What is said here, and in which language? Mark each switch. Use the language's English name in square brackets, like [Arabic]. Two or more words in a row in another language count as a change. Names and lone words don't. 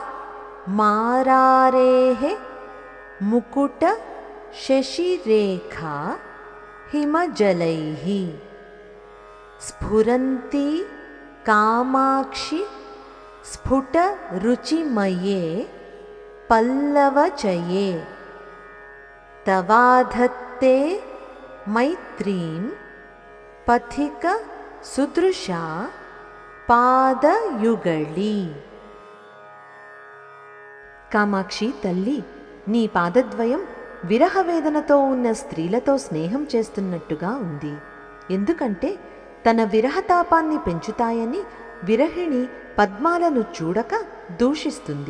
[Sanskrit] मारारेः मुकुटशशिरेखा हिमजलैः स्फुरन्ति कामाक्षि स्फुटरुचिमये पल्लवचये तवाधत्ते मैत्रीं पथिकसुदृशा पादयुगळी। [Telugu] కామాక్షి తల్లి, నీ పాదద్వయం విరహవేదనతో ఉన్న స్త్రీలతో స్నేహం చేస్తున్నట్టుగా ఉంది. ఎందుకంటే తన విరహతాపాన్ని పెంచుతాయని విరహిణి పద్మాలను చూడక దూషిస్తుంది.